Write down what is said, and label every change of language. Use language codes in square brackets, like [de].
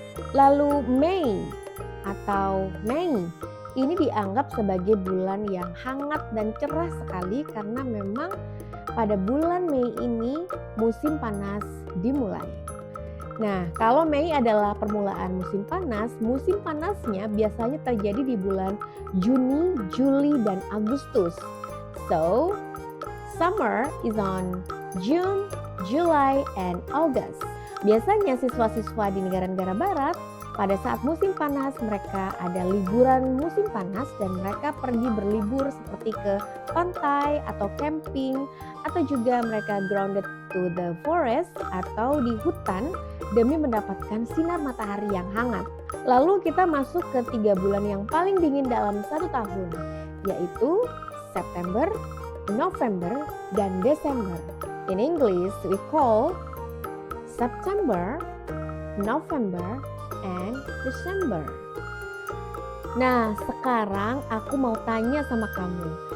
[id] Lalu Mei atau Mei, ini dianggap sebagai bulan yang hangat dan cerah sekali karena memang pada bulan Mei ini musim panas dimulai. Nah, kalau Mei adalah permulaan musim panasnya biasanya terjadi di bulan Juni, Juli, dan Agustus. [en] So, summer is on June, July, and August. [id] Biasanya siswa-siswa di negara-negara barat pada saat musim panas mereka ada liburan musim panas dan mereka pergi berlibur seperti ke pantai atau camping atau juga mereka [en] grounded to the forest [id] atau di hutan demi mendapatkan sinar matahari yang hangat. Lalu kita masuk ke 3 bulan yang paling dingin dalam satu tahun, yaitu September, November, dan Desember. [en] In English, we call September, November, and December. [id] Nah, sekarang aku mau tanya sama kamu.